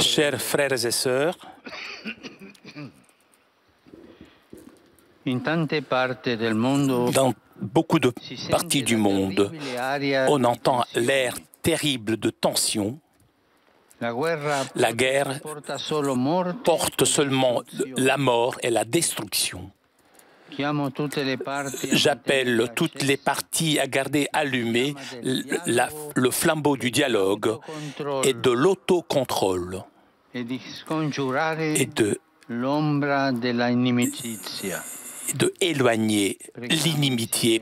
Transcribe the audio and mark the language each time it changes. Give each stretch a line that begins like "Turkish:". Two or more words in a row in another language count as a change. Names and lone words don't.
French: Chers frères et sœurs,
Italian: in tante parti del mondo
French: dans beaucoup de parties du monde, on entend l'air terrible de tension. La guerre porte seulement la mort et la destruction. J'appelle toutes les parties à garder allumé le flambeau du dialogue et de l'autocontrôle et de éloigner l'inimitié.